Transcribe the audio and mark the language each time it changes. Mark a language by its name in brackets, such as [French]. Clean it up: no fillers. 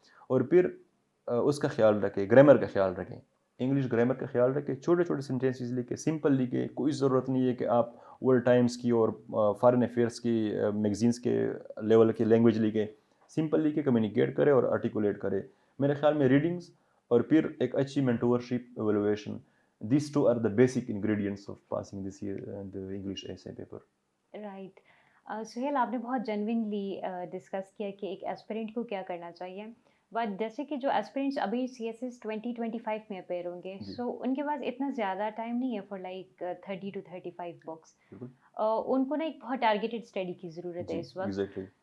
[Urdu] اور پھر اس کا خیال رکھے, گرامر کا خیال رکھیں, انگلش گرامر کا خیال رکھیں, چھوٹے چھوٹے سینٹینسز لکھے, سمپل لکھے, کوئی ضرورت نہیں ہے کہ آپ ورلڈ ٹائمز کی اور فارن افیئرس کی میگزینس کے لیول کی لینگویج لکھے, سمپل لکھے, کمیونیکیٹ کرے اور آرٹیکولیٹ کرے. میرے خیال میں ریڈنگس اور پھر ایک اچھی mentorship evaluation, [English] these two are the basic ingredients of passing this year the English essay paper. Right. [Urdu] Sohail, آپ نے بہت جینوینلی ڈسکس کیا کہ ایک ایسپیرنٹ کو کیا کرنا چاہیے, بٹ جیسے کہ جو ایسپیرنٹس ابھی CSS 2025 میں اپیئر ہوں گے, سو ان کے پاس اتنا زیادہ ٹائم نہیں ہے [English] For like 30 to 35 books. [Urdu] ان کو نا ایک بہت ٹارگیٹڈ اسٹڈی کی ضرورت ہے اس وقت.